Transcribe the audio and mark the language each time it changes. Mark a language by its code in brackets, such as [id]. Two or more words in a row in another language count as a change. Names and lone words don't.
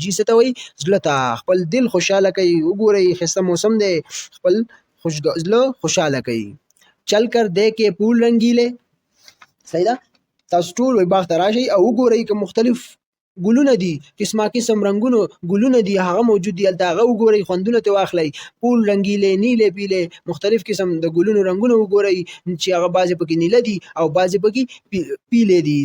[ps] جی څه ته وایي؟ زړه ته. خپل دل خوشحاله کوئ. وګورئ ښایسته موسم دی، خپل زړه خوشحاله کوي. [ur] چل کر دیکھے پھول رنگیلے. [ps] صحیح ده. تاسو ټول وایي باغ ته راشئ او وګورئ که مختلف ګلونه دي، قسمه قسم رنګونو ګلونه دي هغه موجود دي هلته، هغه وګورئ، خوندونه ترې واخلئ. [ur] پول رنګیلې نیلې پیلې، [ps] مختلف قسم د ګلونو رنګونه وګورئ چې هغه بعضې پکې نیله دي او بعضې پکې پیلې دي.